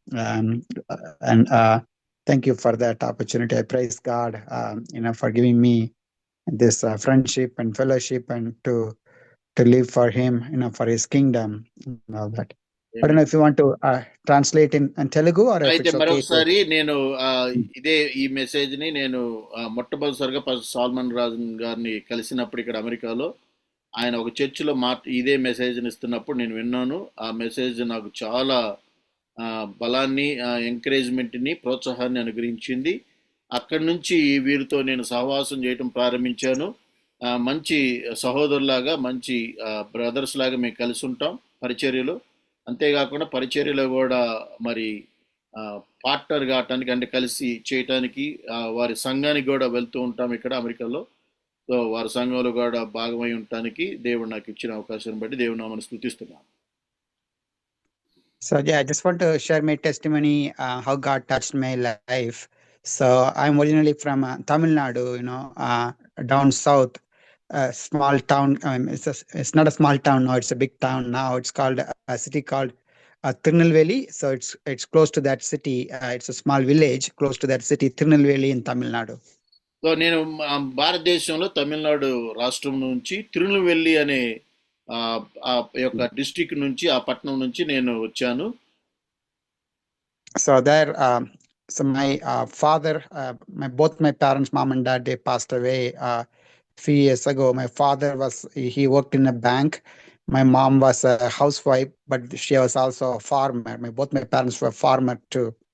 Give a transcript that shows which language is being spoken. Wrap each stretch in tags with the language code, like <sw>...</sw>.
<en>And thank you for that opportunity. I praise God, for giving me this friendship and fellowship, and to live for Him, for His kingdom and all that. I don't know if you want to translate in Telugu or if</en> <te>అయితే</te> <en>it's okay.</en> <te>మరొకసారి నేను ఇదే ఈ message ని నేను మొట్టమొదటిసారిగా salmon రాజు గారిని కలిసినప్పుడు ఇక్కడ అమెరికాలో ఆయన ఒక చర్చిలో ఇదే మెసేజ్ని ఇస్తున్నప్పుడు నేను విన్నాను. ఆ మెసేజ్ నాకు చాలా బలాన్ని, ఎంకరేజ్మెంట్ని, ప్రోత్సాహాన్ని అనుగ్రహించింది. అక్కడి నుంచి వీరితో నేను సహవాసం చేయటం ప్రారంభించాను. మంచి సహోదరులాగా, మంచి బ్రదర్స్ లాగా మేము కలిసి ఉంటాం పరిచర్యలో. అంతేకాకుండా పరిచర్యలో కూడా మరి పార్ట్నర్ కావటానికి, అంటే కలిసి చేయటానికి వారి సంఘానికి కూడా వెళ్తూ ఉంటాం ఇక్కడ అమెరికాలో. సో వారి సంఘంలో కూడా భాగమై ఉండటానికి దేవుడు నాకు ఇచ్చిన అవకాశాన్ని బట్టి దేవుడు నామని స్తుతిస్తున్నాను.</te> <en>So yeah, I just want to share my testimony, how God touched my life. So I'm originally from Tamil Nadu, down south, small town. It's not a small town now; it's a big town now. It's called a city called Tirunelveli. So it's close to that city. It's a small village close to that city, Tirunelveli in Tamil Nadu.</en> <te>So నేను భారతదేశంలో తమిళనాడు రాష్ట్రం నుంచి తిరునెల్వేలి అనే ఆ యొక్క district నుంచి, ఆ పట్టణం నుంచి నేను వచ్చాను.</te> <en>So there, so my father, both my parents, mom and dad, they passed away few years ago. My father he worked in a bank. My mom was a housewife, but she was also a farmer. Both my parents were farmer too.</en>